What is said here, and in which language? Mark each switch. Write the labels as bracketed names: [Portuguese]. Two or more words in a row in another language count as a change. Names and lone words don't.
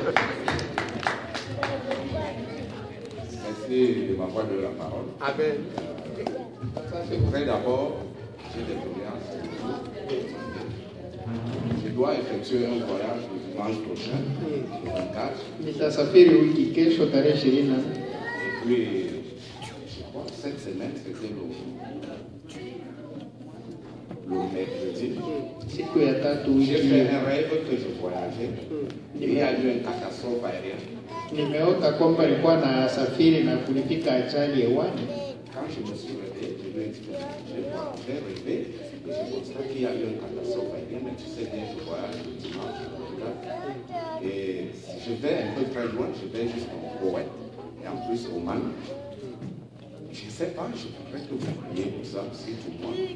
[French] Merci de m'avoir donné la parole. Amen. C'est vrai d'abord, j'ai des doléances. Je dois effectuer un voyage le dimanche prochain, le 24. [Swahili] Nitasafiri wiki kesho tarehe 24. [French] Et puis, je crois que cette semaine, c'était le mercredi. [Swahili] Siku ya tatu [French] J'ai [Swahili] wiki [French] fait un rêve que je voyageais. Et il y a eu une catastrophe aérienne. [Swahili] nimeota kwamba nilikuwa na safiri na kulifika ajali hewani. [French] Quand je me suis réveillé, je lui ai dit que j'ai rêvé et je constate qu'il y a eu une catastrophe aérienne, mais tu sais bien, je voyage le dimanche. Et si je vais un peu très loin, je vais jusqu'au Koweït et en plus au Mali. Je ne sais pas, je voudrais que vous priez pour ça aussi pour moi.